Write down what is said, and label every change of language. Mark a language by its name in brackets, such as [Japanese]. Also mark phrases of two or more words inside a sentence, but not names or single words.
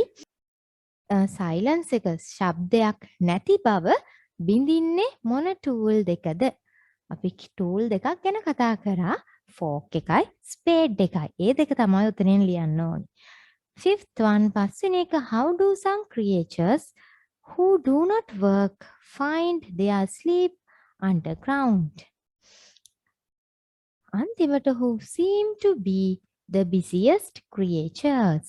[Sinhala] silence එක ශබ්දයක් නැති බව බින්දින්නේ මොන tool දෙකද? අපි tool දෙකක් ගැන කතා කරා. fork එකයි spade එකයි. ඒ දෙක තමයි උතනෙන් ලියන්න ඕනේ. [English] Fifth one, [Sinhala] පස්වෙනි එක, [English] how do some creatures who do not work find their sleep underground? [Sinhala] අන්තිමට [English] who seem to be the busiest creatures.